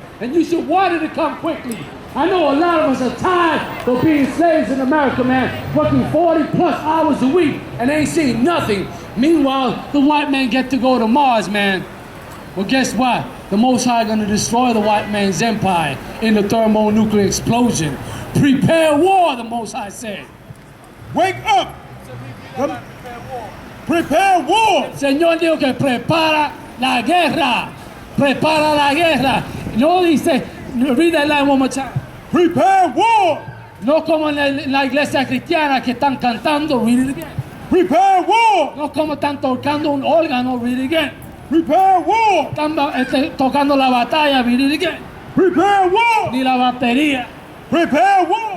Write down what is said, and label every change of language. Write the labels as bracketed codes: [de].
[en] And you should want it to come quickly. I know a lot of us are tired of being slaves in America, man, working 40 plus hours a week and ain't seen nothing. Meanwhile, the white man get to go to Mars, man. Well, guess what? The Most High gonna destroy the white man's empire in the thermonuclear explosion. Prepare war, the Most High said. Wake up. Prepare war. [es] El Señor dijo que prepara la guerra. Prepara la guerra. No dice, [en] read that line one more time. Prepare war. [es] No como en la iglesia cristiana que están cantando, [en] read it again. Prepare war. [es] No como están tocando un órgano, [en] read it again. Prepare war. [es] Están tocando la batalla, [en] read it again. Prepare war. [es] Ni la batería, [en] Prepare war.